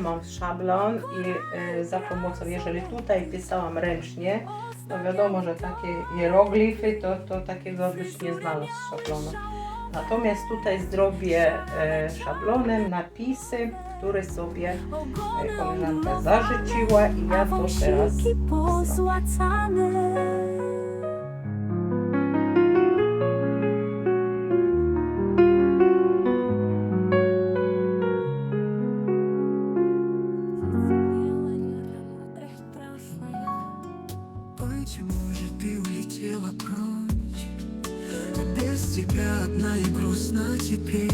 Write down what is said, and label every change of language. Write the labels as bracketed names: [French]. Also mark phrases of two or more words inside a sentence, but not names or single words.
[Polish] Mam szablon i za pomocą, jeżeli tutaj pisałam ręcznie, no wiadomo, że takie hieroglify to takiego byś nie znalazł z szablonu. Natomiast tutaj zrobię szablonem napisy, które sobie koleżanka zażyczyła i ja to teraz pozłacane. [Russian] Быть может, ты улетела прочь, без тебя одна и грустно теперь.